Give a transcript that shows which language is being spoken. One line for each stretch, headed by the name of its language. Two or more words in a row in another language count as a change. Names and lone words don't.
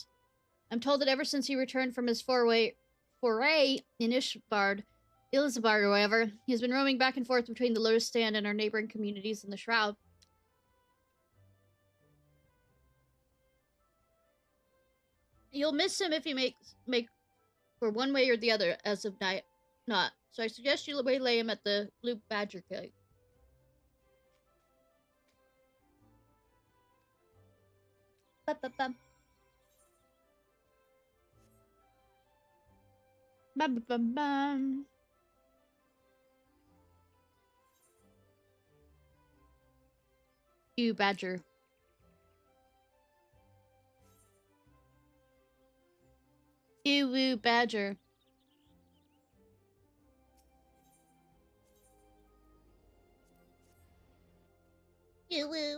English: I'm told that ever since he returned from his foray in Ilsabard, or whatever, he has been roaming back and forth between the Lotus Stand and our neighboring communities in the Shroud. You'll miss him if he make for one way or the other as of not. So I suggest you waylay him at the Blue Badger Cave. Ba-ba-bum. Ba-ba-bum-bum. You badger. Ew, badger. Ew.